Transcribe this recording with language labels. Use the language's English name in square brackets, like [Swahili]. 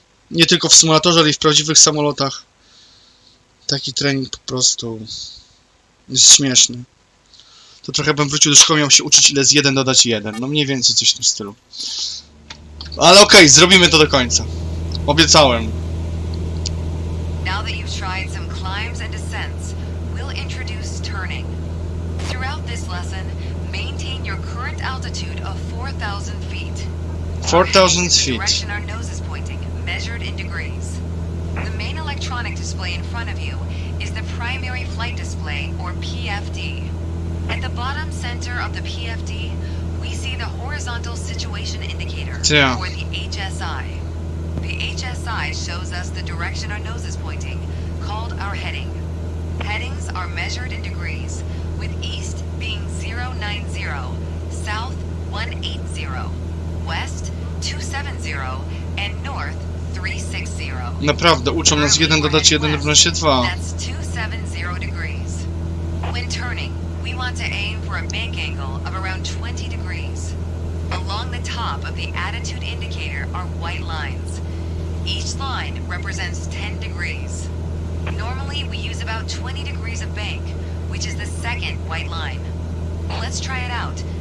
[Polish] Nie tylko w symulatorze, ale i w prawdziwych samolotach. Taki trening po prostu jest śmieszny. To trochę bym wrócił do szkoły, miał się uczyć ile z 1 dodać 1. No mniej więcej coś w tym stylu. Ale okej, zrobimy to do końca. Obiecałem. [English] Now that you've tried some climbs and descents, we'll introduce turning. Throughout this lesson, maintain your current altitude of 4,000 feet. 4,000 The feet. direction our nose is pointing, measured in degrees. The main electronic display in front of you is the primary flight display, or PFD. At the bottom center of the PFD, we see the horizontal situation indicator, Yeah. or the HSI. The HSI shows us the direction our nose is pointing, called our heading. Headings are measured in degrees, with east being 090, south 180, west 270, and north 360. [Polish] Naprawdę, uczą nas 1 dodać 1 równa się 2. [English] That's 270 degrees. When turning, we want to aim for a bank angle of around 20 degrees. Along the top of the attitude indicator are white lines. Each line represents 10 degrees. Normally, we use about 20 degrees of bank, which is the second white line. Let's try it out.